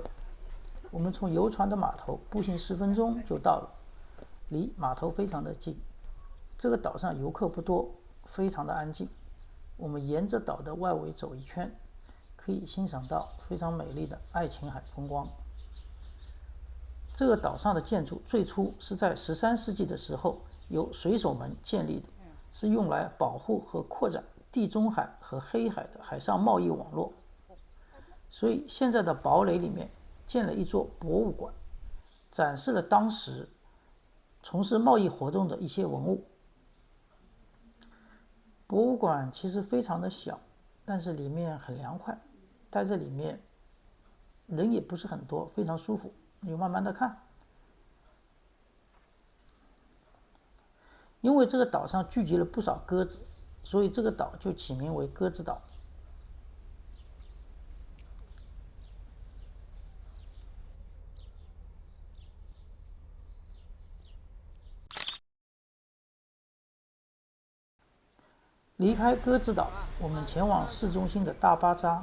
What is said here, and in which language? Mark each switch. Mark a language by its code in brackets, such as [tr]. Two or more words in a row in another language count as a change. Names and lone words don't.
[zh] 我們從遊船的碼頭步行10分鐘就到了，離碼頭非常的近。這個島上遊客不多，非常的安靜。我們沿着島的外圍走一圈，可以欣賞到非常美麗的愛琴海風光。這個島上的建築最初是在13世紀的時候由水手們建立的，是用來保護和擴展地中海和黑海的海上貿易網絡。所以現在的堡壘裡面建了一座博物館，展示了當時從事貿易活动的一些文物。博物馆其實非常的小，但是裡面很涼快，待在裡面人也不是很多，非常舒服，你就慢慢的看。因为這个島上聚集了不少鴿子，所以這個島就起名為鴿子島。離開鴿子島，我們前往市中心的大巴扎。